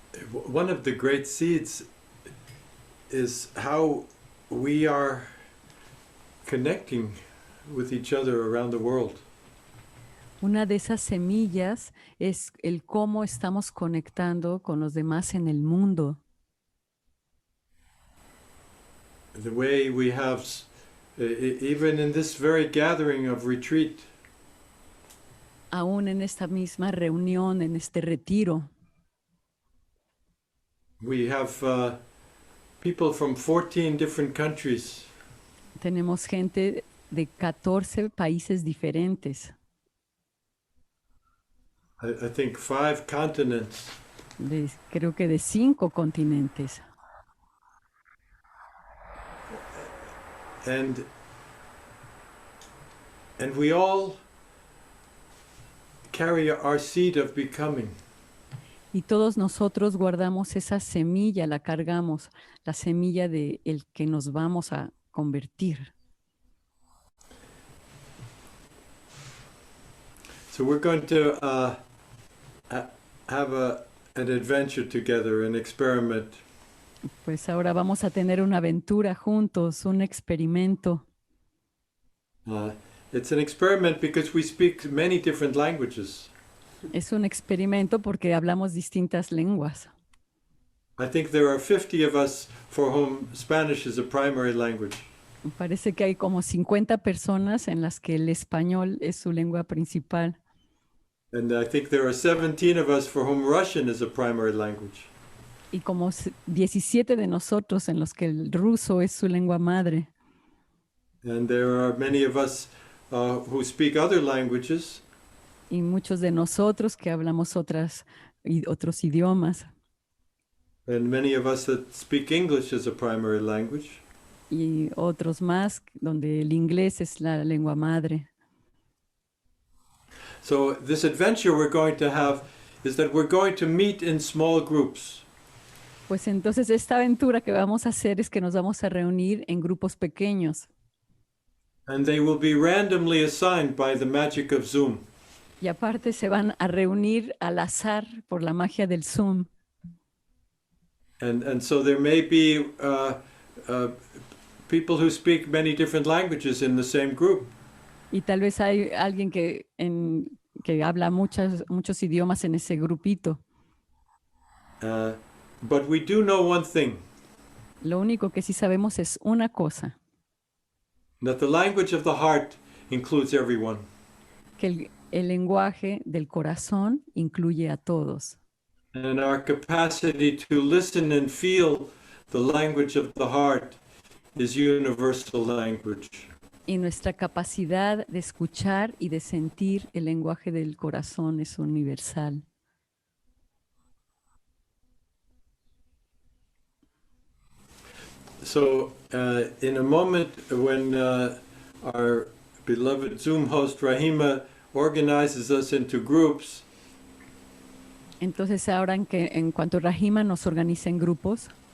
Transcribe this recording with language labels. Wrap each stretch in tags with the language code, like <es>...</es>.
<en>One of the great seeds is how we are connecting with each other around the world.</en> <es>Una de esas semillas es el cómo estamos conectando con los demás en el mundo.</es> <en>The way we have, even in this very gathering of retreat,</en> <es>Aún en esta misma reunión, en este retiro,</es> <en>we have people from 14 different countries.</en> <es>Tenemos gente de 14 países diferentes,</es> <en>I think 5 continents.</en> <es>creo que de 5 continentes.</es> <en>And we all carry our seed of becoming.</en> <es>Y todos nosotros guardamos esa semilla, la cargamos, la semilla de el que nos vamos a convertir.</es> <en>So we're going to have an adventure together, an experiment.</en> <es>Pues ahora vamos a tener una aventura juntos, un experimento.</es> <en>It's an experiment because we speak many different languages.</en> <es>Es un experimento porque hablamos distintas lenguas.</es> <en>I think there are 50 of us for whom Spanish is a primary language.</en> <es>Parece que hay como 50 personas en las que el español es su lengua principal.</es> <en>And I think there are 17 of us for whom Russian is a primary language.</en> <es>Y como 17 de nosotros en los que el ruso es su lengua madre.</es> <en>And there are many of us who speak other languages.</en> <es>Y muchos de nosotros que hablamos otros idiomas.</es> <en>And many of us that speak English as a primary language.</en> <es>Y otros más donde el inglés es la lengua madre.</es> <en>So this adventure we're going to have is that we're going to meet in small groups.</en> <es>Pues entonces esta aventura que vamos a hacer es que nos vamos a reunir en grupos pequeños.</es> <en>And they will be randomly assigned by the magic of Zoom.</en> <es>Y aparte se van a reunir al azar por la magia del Zoom.</es> <en>And so there may be people who speak many different languages in the same group.</en> <es>Y tal vez hay alguien que habla muchos idiomas en ese grupito.</es> <en>But we do know one thing.</en> <es>Lo único que sí sabemos es una cosa.</es> <en>That the language of the heart includes everyone.</en> <es>Que el lenguaje del corazón incluye a todos.</es> <en>And our capacity to listen and feel the language of the heart is universal language.</en> <es>Y nuestra capacidad de escuchar y de sentir el lenguaje del corazón es universal.</es> <en>So, in a moment when our beloved Zoom host Rahima organizes us into groups,</en> <es>entonces ahora en cuanto Rahima nos organiza en grupos,</es>